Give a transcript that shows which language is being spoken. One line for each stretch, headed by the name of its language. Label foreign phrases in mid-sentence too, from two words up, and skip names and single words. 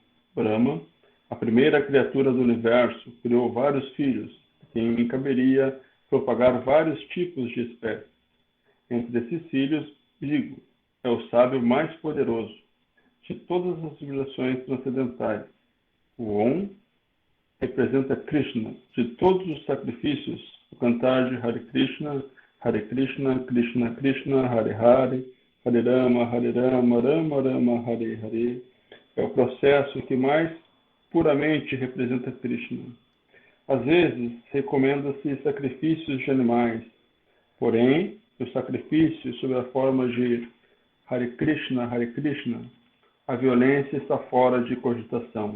Portuguese: Brahma, a primeira criatura do universo, criou vários filhos, quem lhe caberia propagar vários tipos de espécies. Entre esses filhos, Brigu é o sábio mais poderoso de todas as civilizações transcendentais. O Om representa Krishna, de todos os sacrifícios, o cantar de
Sanskrit: Hare Krishna, Krishna Krishna, Hare Hare, Hare Rama, Rama Rama, Hare Hare,
Portuguese: é o processo que mais puramente representa Krishna. Às vezes, recomenda-se sacrifícios de animais, porém, o sacrifício sob a forma de Hare Krishna, a violência está fora de cogitação.